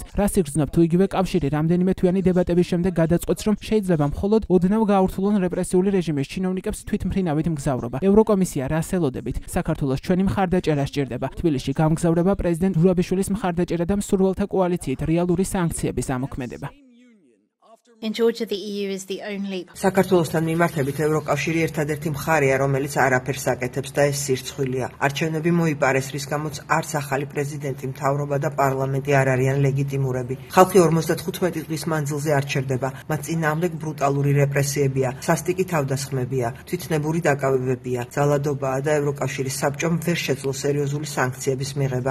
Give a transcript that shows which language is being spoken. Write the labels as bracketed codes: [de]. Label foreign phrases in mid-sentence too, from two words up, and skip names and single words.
[ka] რას იგრძნობ თუ იგივე კავშირი რამდენიმე თვიანი დებატების შემდეგ გადაწყვეტს, რომ შეიძლება მხოლოდ ოდნავ გაართულონ რეპრესიული რეჟიმის ჩინოვნიკებს თვითმფრინავით მგზავრობა. ევროკომისია რას ელოდებით? საქართველოს ჩვენი მხარდაჭერა სჭირდება. თბილისში გამგზავრება პრეზიდენტ ზურაბიშვილის მხარდაჭერა და მსურველთა კოალიციით რეალური სანქციების ამოქმედება. [en] In Georgia, the EU is the only. [ka] საქართველოსთან მიმართებით ევროკავშირი ერთადერთი მხარეა, რომელიც არაფერს აკეთებს და ეს სირცხვილია. არჩევნები მოიპარეს, რის გამოც არც ახალი პრეზიდენტი, მთავრობა და პარლამენტი არ არიან ლეგიტიმურები. ხალხი 55 დღის მანძილზე არ ჩერდება. მათ წინააღმდეგ ბრუტალური რეპრესიებია, სასტიკი თავდასხმებია, თვითნებური დაკავებებია, ძალადობაა და ევროკავშირის საბჭომ ვერ შეძლო სერიოზული სანქციების მიღება.